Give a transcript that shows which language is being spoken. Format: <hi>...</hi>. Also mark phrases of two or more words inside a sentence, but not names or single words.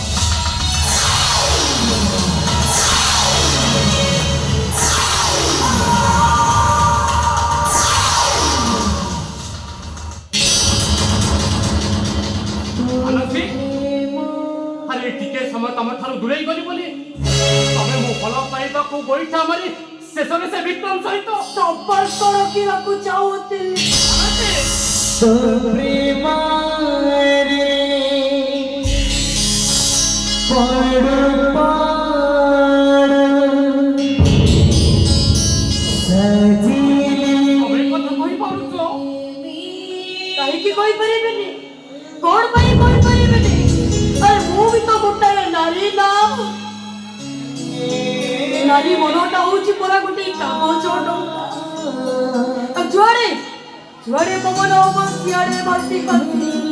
<or>ମାନସୀ ଆରେ ଟିକେ ସମୟ ତମ ଠାରୁ ଦୂରେଇ ଗଲି ବୋଲି ତମେ ମୋ ଭଲ ପାଇବାକୁ ଗୋଇଠା ମାରି ଶେଷରେ ସେ ବିକ୍ରମ ସହିତ ସମ୍ପର୍କ ରଖିବାକୁ ଚାହୁଁଥିଲି। प्रेमारे पड़ पड़ सजीले ତମେ କଥା କହିପାରୁଛ କାହିଁକି କହିପାରିବେନି? କଣ ପାଇଁ କହିପାରିବେନି? ଆରେ ମୁଁ ବି ତ ଗୋଟାଏ ନାରୀ ନା। ନାରୀ ମନଟା ହଉଛି ପରା ଗୋଟେ କାଗଜ ଟଙ୍କା। ଯୁଆଡେ ଯୁଆଡେ ପବନ ହବ ସିଆଡେ ଭାସି ଭାସି।</or>